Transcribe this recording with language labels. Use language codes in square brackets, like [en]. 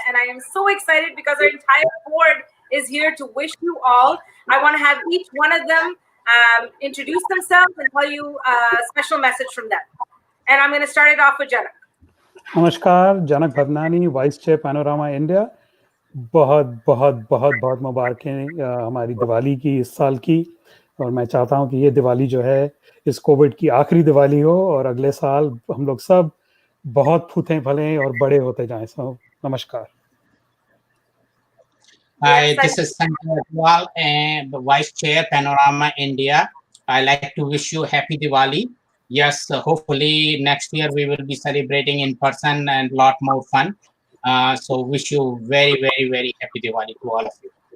[en] And I am so excited because our entire board is here to wish you all. I want to have each one of them introduce themselves and tell you a special message from them. And I'm going to start it off with Janak. [hi] नमस्कार, जनक Bhavnani, vice chair panorama India. बहुत बहुत बहुत बहुत मुबारकें हमारी दिवाली की इस साल की। और मैं चाहता हूं कि ये दिवाली जो है इस कोविड की आखिरी दिवाली हो और अगले साल हम लोग सब बहुत फूटें फलें और बड़े होते जाएं। सो नमस्कार। [en] Hi, this is Sanjay Agarwal, and the Vice Chair Panorama India. I like to wish you happy Diwali. Yes, hopefully next year we will be celebrating in person and a lot more fun. So wish you very, very, very happy Diwali to all of you.